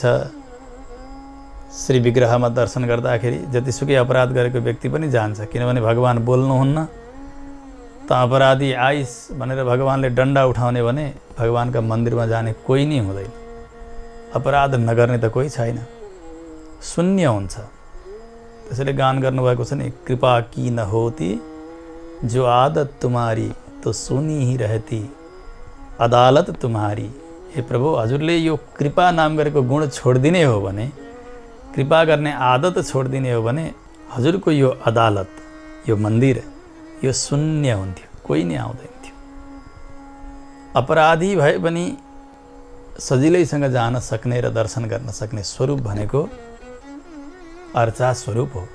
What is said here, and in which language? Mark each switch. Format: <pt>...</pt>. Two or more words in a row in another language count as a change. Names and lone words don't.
<ne>श्री विग्रहमा दर्शन गर्दाखेरि जतिसुकै अपराध गरेको व्यक्ति पनि जान्छ, किनभने भगवान बोल्नुहुन्न। त अपराधी आइस भनेर भगवानले डन्डा उठाउने भने भगवानका मन्दिरमा जाने कोही नै हुँदैन। अपराध नगर्ने त कोही छैन, शून्य हुन्छ। त्यसैले गान गर्नुभएको छ नि,</ne> <hi>कृपा की न होती जो आदत तुम्हारी तो सुनी ही रहती अदालत तुम्हारी।</hi> <ne>हे प्रभु, हजुरले यो कृपा नाम गरेको गुण छोडिदिने हो भने, कृपा गर्ने आदत छोडिदिने हो भने हजुरको यो अदालत, यो मन्दिर यो शून्य हुन्थ्यो, कोही नै आउँदैन थियो। अपराधी भए पनि सजिलैसँग जान सक्ने र दर्शन गर्न सक्ने स्वरूप भनेको अर्चा स्वरूप हो।</ne>